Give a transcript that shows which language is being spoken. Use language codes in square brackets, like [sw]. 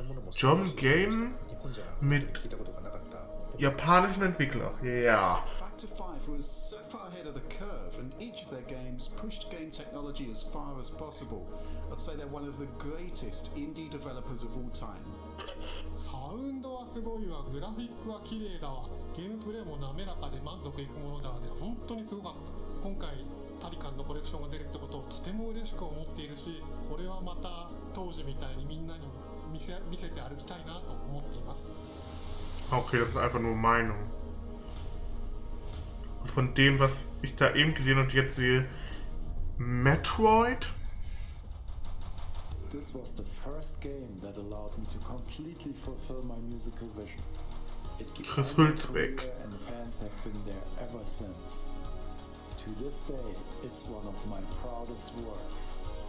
[en] German Game [de] mit japanischen Entwickler. Ja. [en] Factor 5 was so far ahead of the curve, and each of their games pushed game technology as far as possible. I'd say they're one of the greatest indie developers of all time. [ja] サウンドはすごいわ、グラフィックは綺麗だわ、ゲームプレイも滑らかで満足いくものだわで、本当にすごかった。今回タリカンのコレクションが出るってことをとても嬉しく思っているし、これはまた当時みたいにみんなに見せて歩きたいなと思っています。 [de] Okay, das ist einfach nur Meinung. Und von dem, was ich da eben gesehen und jetzt sehe, Metroid? [en] This was the first game that allowed me to completely fulfill my musical vision. Chris Hülsbeck. And fans have been there ever since. To this day, it's one of my proudest works.